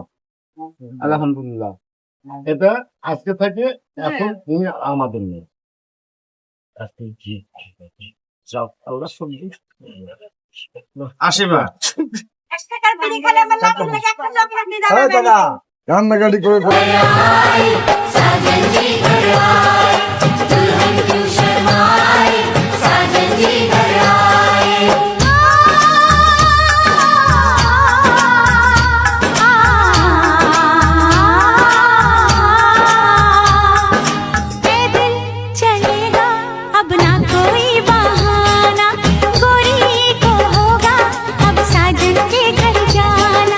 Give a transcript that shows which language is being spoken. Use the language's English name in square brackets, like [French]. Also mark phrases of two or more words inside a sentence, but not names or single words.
[Bangla] আলহামদুলিল্লাহ। এটা আজকে থেকে এখন তুমি আমাদের নেই। আসিবা কান্নাকাটি করে [Hindi] साजन जी घर आए, दुल्हन क्यों शर्माए, साजन जी घर आए। पैदल चलेगा अब ना कोई बहाना, गोरी को होगा अब साजन के घर जाना।